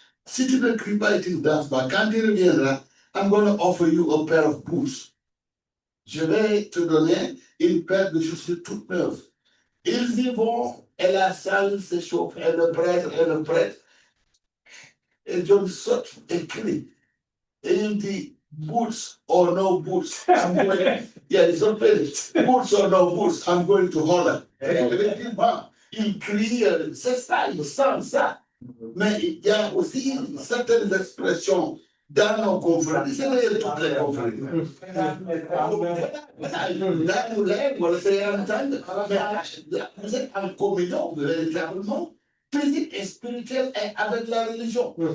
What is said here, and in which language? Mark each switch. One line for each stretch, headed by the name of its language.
French: Si tu ne cries pas et tu ne danses pas, quand tu reviendras,
English: I'm going to offer you a pair of boots.
French: Je vais te donner une paire de chaussures toutes neuves. Ils y vont et la salle s'échauffe et le prêtre, et John saute et crie. Et il dit,
English: boots or no boots, I'm going, yeah, it's not very, boots or no boots, I'm going to holler.
French: Effectivement, il crie, c'est ça, il sent ça. Mais il y a aussi certaines expressions dans nos confréries, c'est d'ailleurs toutes les confréries. Là, nous l'aimons, on le fait entendre, mais là, vous êtes en communion véritablement physique et spirituelle et avec la religion.